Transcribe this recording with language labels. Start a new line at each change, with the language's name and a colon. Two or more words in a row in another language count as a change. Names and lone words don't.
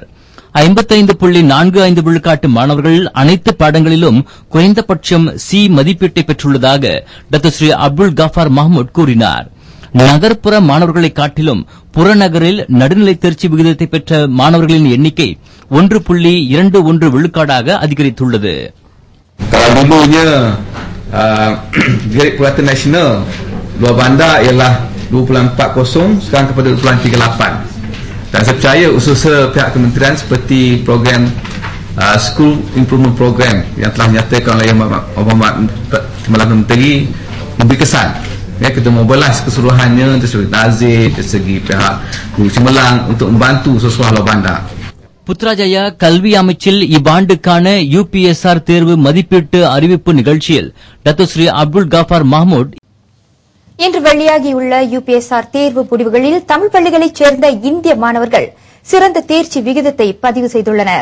Tamil: 55.45 விழுக்காட்டு மாணவர்கள் அனைத்து பாடங்களிலும் குறைந்தபட்சம் C மதிப்பீட்டை பெற்றுள்ளதாக டாக்டர் ஸ்ரீ அப்துல் கஃபார் மஹ்மூத் கூறினார். நகர்ப்புற மாணவர்களை காட்டிலும் புறநகரில் நடுநிலை தேர்ச்சி விகிதத்தை பெற்ற மாணவர்களின் எண்ணிக்கை 1.21 விழுக்காடாக அதிகரித்துள்ளது.
Malay: Kalau dulunya grade purata nasional luar bandar ialah 2.40, sekarang kepada 2.38. Dan saya percaya usaha pihak kementerian seperti program School Improvement Program yang telah dinyatakan oleh Yang Berhormat Menteri memberi kesan. Kita membalas keseluruhannya dari segi nazir, dari segi pihak Guru Cemerlang untuk membantu sesuatu luar bandar.
Tamil: புத்ராஜயா கல்வி அமைச்சில் இவ்வாண்டுக்கான UPSR தேர்வு மதிப்பீட்டு அறிவிப்பு நிகழ்ச்சியில் டாக்டர் ஸ்ரீ அப்துல் கஃபார் மஹ்மூத் இன்று வெளியாகியுள்ள UPSR தேர்வு முடிவுகளில் தமிழ் பள்ளிகளைச் சேர்ந்த இந்திய மாணவர்கள் சிறந்த தேர்ச்சி விகிதத்தை பதிவு செய்துள்ளனர்.